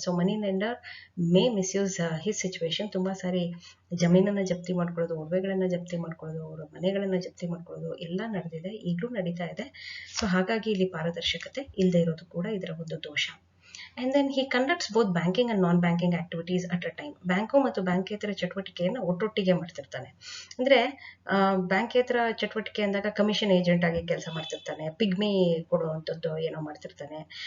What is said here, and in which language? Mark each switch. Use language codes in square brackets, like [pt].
[en] So money lender may misuse his situation. [kn] ತುಂಬಾ ಸಾರಿ ಜಮೀನನ್ನ ಜಪ್ತಿ ಮಾಡ್ಕೊಳ್ಳೋದು, ಒಡವೆಗಳನ್ನ ಜಪ್ತಿ ಮಾಡ್ಕೊಳ್ಳೋದು, ಅವರ ಮನೆಗಳನ್ನ ಜಪ್ತಿ ಮಾಡ್ಕೊಳ್ಳೋದು ಎಲ್ಲ ನಡೆದಿದೆ, ಈಗಲೂ ನಡೀತಾ ಇದೆ. ಸೊ ಹಾಗಾಗಿ ಇಲ್ಲಿ ಪಾರದರ್ಶಕತೆ ಇಲ್ಲದೆ ಇರೋದು ಕೂಡ ಇದರ ಒಂದು ದೋಷ. [en] And then he conducts both banking and non-banking activities at a time. [kn] Bank ಮತ್ತು ಬ್ಯಾಂಕೇತರ ಚಟುವಟಿಕೆಯನ್ನು ಒಟ್ಟೊಟ್ಟಿಗೆ ಮಾಡ್ತಿರ್ತಾನೆ. ಅಂದ್ರೆ ಬ್ಯಾಂಕೇತರ ಚಟುವಟಿಕೆ ಅಂದಾಗ ಕಮಿಷನ್ ಏಜೆಂಟ್ ಆಗಿ ಕೆಲಸ ಮಾಡ್ತಿರ್ತಾನೆ, ಪಿಗ್ಮಿ ಕೊಡುವಂಥದ್ದು ಏನೋ ಮಾಡ್ತಿರ್ತಾನೆ.